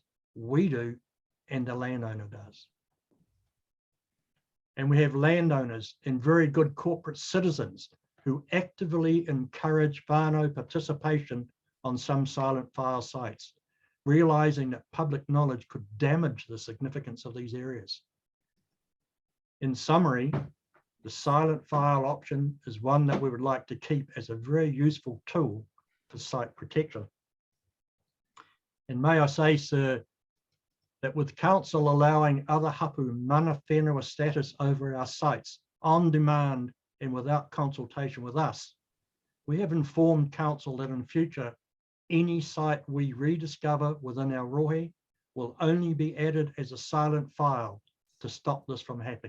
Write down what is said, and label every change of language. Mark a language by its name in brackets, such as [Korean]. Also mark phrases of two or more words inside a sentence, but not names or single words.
[English] We do, and the landowner does. And we have landowners and very good corporate citizens who actively encourage whānau participation on some silent file sites, realizing that public knowledge could damage the significance of these areas. In summary, the silent file option is one that we would like to keep as a very useful tool for site protection. And may I say, sir, that with council allowing other hapu [Māori] mana whenua [English] status over our sites on demand and without consultation with us, we have informed council that in future, any site we rediscover within our rohe will only be added as a silent file to stop this from happening.